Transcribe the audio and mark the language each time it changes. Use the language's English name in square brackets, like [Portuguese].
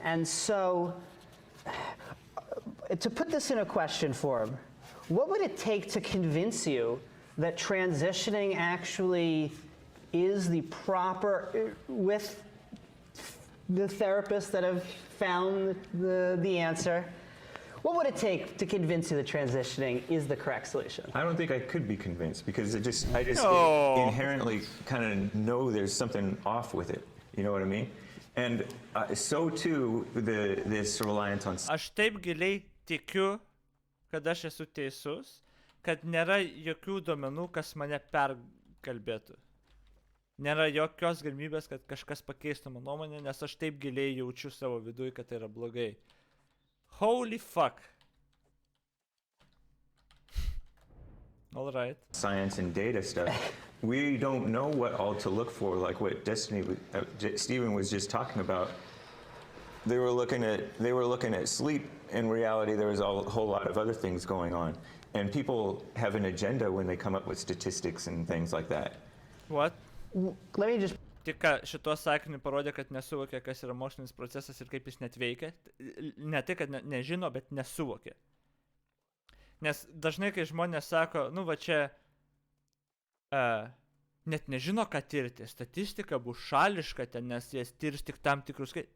[English] And so to put this in a question form, what would it take to convince you that transitioning actually is the proper, with the therapists that have found the answer, what would it take to convince you that transitioning is the correct solution? I don't think I could be convinced because I just inherently kind of know there's something off with it. You know what I mean? And so too, this reliance on... [Lithuanian] Aš taip giliai tikiu, kad aš esu teisus, kad nėra jokių duomenų, kas mane perkalbėtų. Nėra jokios galimybės, kad kažkas pakeistų mano nuomonę, nes aš taip giliai jaučiu savo viduje, kad tai yra blogai. [English] Holy fuck. All right. Science and data stuff. We don't know what all to look for, like what Stephen was just talking about. They were looking at sleep. In reality, there was a whole lot of other things going on. And people have an agenda when they come up with statistics and things like that. What? Let me just... [Lithuanian] Tik šituo sakiniu parodė, kad nesuvokė, kas yra mokslinis procesas ir kaip jis net veikia. Ne tai, kad nežino, bet nesuvokė. Nes dažnai, kai žmonės sako, va čia net nežino, ką tirti, statistika bus šališka ten, nes jas tirs tik tam tikrus...